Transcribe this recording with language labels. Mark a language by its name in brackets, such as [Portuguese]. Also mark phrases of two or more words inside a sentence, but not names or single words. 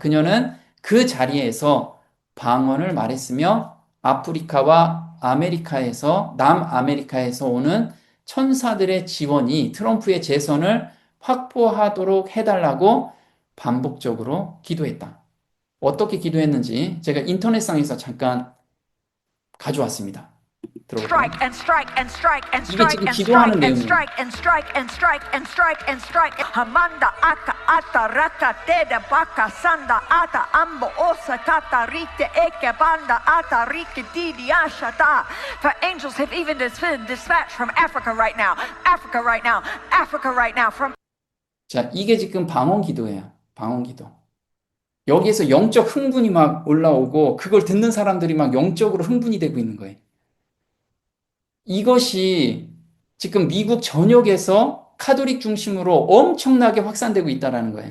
[Korean] 그녀는 그 자리에서 방언을 말했으며 아프리카와 남아메리카에서 오는 천사들의 지원이 트럼프의 재선을 확보하도록 해달라고 반복적으로 기도했다. 어떻게 기도했는지 제가 인터넷상에서 잠깐 가져왔습니다. 들어볼까요? 이게 지금 기도하는 내용이에요. Hamanda aka ata raka teda baka sanda ata ambo osa kata rite eke banda ata rike didi ashata. [English] For angels have even been dispatched from Africa right now. Africa right now. Africa right now. From [Korean] 자, 이게 지금 방언 기도예요. 방언 기도. 여기에서 영적 흥분이 막 올라오고 그걸 듣는 사람들이 막 영적으로 흥분이 되고 있는 거예요. 이것이 지금 미국 전역에서 카톨릭 중심으로 엄청나게 확산되고 있다는 거예요.